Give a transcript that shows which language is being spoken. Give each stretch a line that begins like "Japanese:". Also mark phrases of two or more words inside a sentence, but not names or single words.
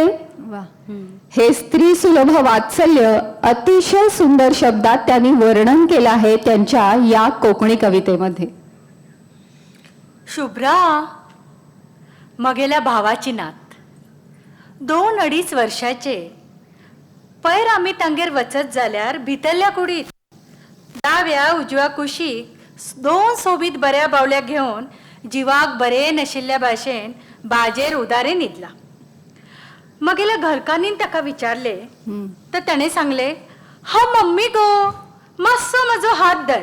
Marathi: हे स्त्री सुलभ वात्सल्य अतिशय सुंदर शब्दात त्यांनी वर्णन केलं आहे त्यांच्या या कोकणी कवितेमध्ये.
Konkani: शुभ्रा मगेल्या भावाची नात, 2-2.5 वर्षाचे. पैर आम्ही तांगेर वचत जाल्यार भितरल्या कुडीत डाव्या उजव्या कुशीक 2 सोबीत बऱ्या बावल्या घेऊन जिवाक बरे नशिल्ल्या भाशेन बाजेर उदारे न्हिदला. मगेल्या घरकान्नीन ताका विचारले तर ताणें सांगले, हा मम्मी गो, मातसो म्हजो हात धर.